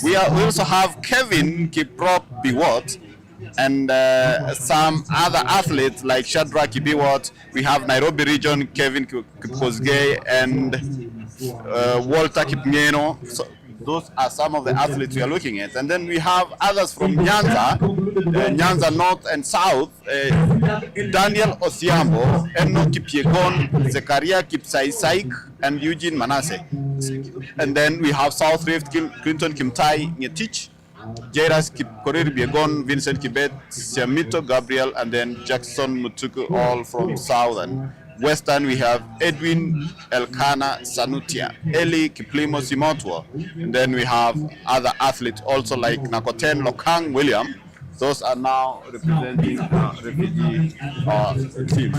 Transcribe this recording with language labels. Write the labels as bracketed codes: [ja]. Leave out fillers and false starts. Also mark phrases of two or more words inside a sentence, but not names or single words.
[en] We also have Kevin Kiprono, and some other athletes like Shadrach Kibiwot. We have Nairobi region Kevin Kipkosgei and Walter Kipngeno. So those are some of the athletes we are looking at. And then we have others from Nyanza, Nyanza North and South, Daniel Osiambo, Eno Kipyegon, Zekaria Kipsaisaik, and Eugene Manasseh. And then we have South Rift, Clinton Kimtai Ngetich, Jairas Kipkorir Biegon, Vincent Kibet, Siamito Gabriel, and then Jackson Mutuku, all from Southern. Western, we have Edwin Elkana Sanutia, Eli Kiplimo Simotwo, and then we have other athletes also like Nakoten Lokang William. Those are now representing refugee teams.